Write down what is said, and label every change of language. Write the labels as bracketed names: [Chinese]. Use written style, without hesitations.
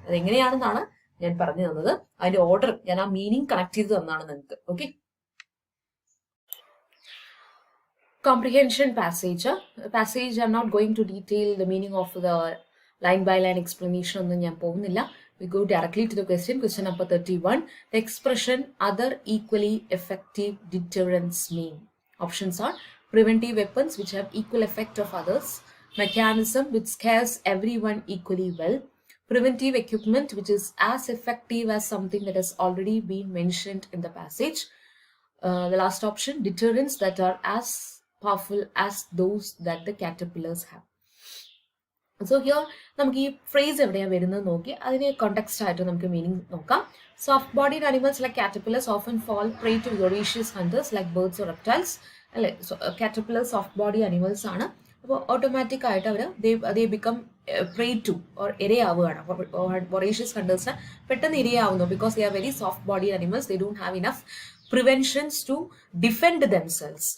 [Malayalam] അത് എങ്ങനെയാണെന്നാണ് ഞാൻ പറഞ്ഞു തന്നത്. അതിന്റെ ഓർഡർ ഞാൻ ആ മീനിങ് കണക്ട് ചെയ്ത് തന്നാണ് നിങ്ങൾക്ക്. [English] Okay, comprehension passage. I'm not going to detail the meaning of the line by line explanation [Malayalam] ഒന്നും ഞാൻ പോകുന്നില്ല. [English] We go directly to the question number 31. The expression other equally effective deterrents mean. Options are preventive weapons which have equal effect of others, mechanism which scares everyone equally well, preventive equipment which is as effective as something that has already been mentioned in the passage. The last option, deterrents that are as powerful as those that the caterpillars have. [Malayalam] So here നമുക്ക് ഈ phrase എവിടെയാണ് വരുന്നത് നോക്കി അതിനെ context ആയിട്ട് നമുക്ക് meaning നോക്കാം. [English] Soft bodied animals like കാറ്റർപില്ലർസ് often fall prey to voracious hunters like birds or reptiles. [Malayalam] അല്ലെ, കാറ്റർപില്ലർ സോഫ്റ്റ് ബോഡി അനിമൽസ് ആണ്. അപ്പോൾ ഓട്ടോമാറ്റിക് ആയിട്ട് അവർ [English] they become prey to or [Malayalam] ഇരയാവുകയാണ്. [English] voracious huntersന് [Malayalam] പെട്ടെന്ന് ഇരയാവുന്നു [English] because they are very soft bodied animals. They don't have enough preventions to defend themselves.